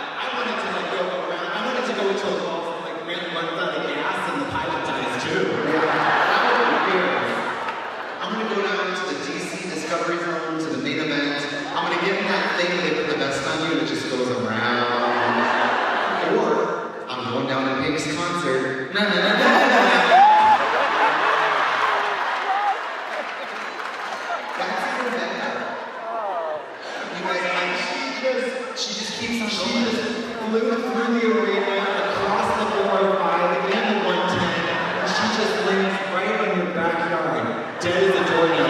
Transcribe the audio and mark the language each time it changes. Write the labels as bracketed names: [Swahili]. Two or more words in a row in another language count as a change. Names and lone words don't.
[English] I wanted to like go around. I wanted to go until the walls like runs out of gas and the pilot dies too. That would be weird. I'm gonna go down to the DC Discovery Zone to the main event. I'm gonna get in that thing they put the vest on you and it just goes around. Or I'm going down to Pink's concert. Na, na, na, na, na, na. That's even better. You guys, like, she just keeps on She going. just flew through the arena, across the 405, again the 110, and she just lands right in your backyard, dead as a doornail.